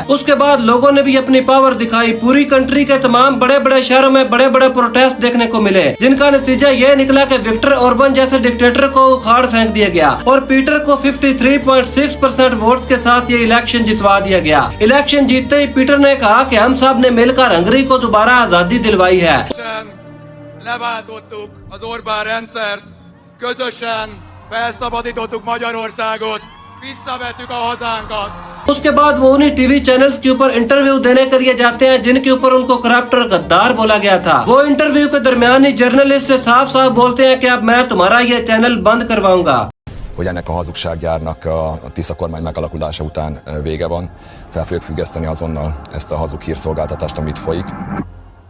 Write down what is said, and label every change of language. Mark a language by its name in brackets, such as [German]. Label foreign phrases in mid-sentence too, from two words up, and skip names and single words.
[Hindi] उसके बाद लोगों ने भी अपनी पावर दिखाई। पूरी कंट्री के तमाम बड़े बड़े शहरों में बड़े बड़े प्रोटेस्ट देखने को मिले, जिनका नतीजा ये निकला कि विक्टर ओरबन जैसे डिक्टेटर को उखाड़ फेंक दिया गया और पीटर को 53.6% वोट्स के साथ ये इलेक्शन जितवा दिया गया। इलेक्शन जीतते ही पीटर ने कहा कि हम सब ने मिलकर हंगरी को दोबारा आजादी दिलवाई है। [Hungarian] Leváltottuk az Orbán rendszert, közösen felszabadítottuk Magyarországot, visszavettük a hazánkat। [Hindi] उसके बाद वो उन्हीं टीवी चैनल्स के ऊपर इंटरव्यू देने के लिए जाते हैं जिनके ऊपर उनको करप्ट और गद्दार बोला गया था। वो इंटरव्यू के दरमियान ही जर्नलिस्ट से साफ साफ बोलते हैं कि अब मैं तुम्हारा ये चैनल बंद करवाऊंगा। [Hungarian] Hogy ennek a hazugsággyárnak a Tisza kormány megalakulása után vége van, fel fogjuk függeszteni azonnal ezt a hazug hírszolgáltatást, amit folyik.